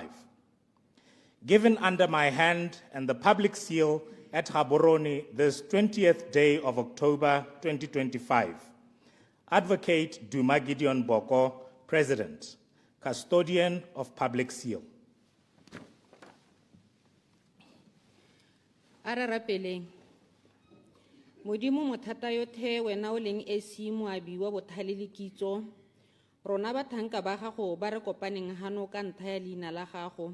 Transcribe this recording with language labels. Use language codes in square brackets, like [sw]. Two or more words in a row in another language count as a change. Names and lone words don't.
[en] Given under my hand and the public seal at Gaborone this 20th day of October 2025. Advocate Duma Gideon Boko, President, Custodian of Public Seal. [tn] Ararapeleng. Modimo mothata yothe wena o leng esi moabi wa bothale le kitso. Rona bathanka ba gago ba re kopaneng hano ka ntha ya leina la gago.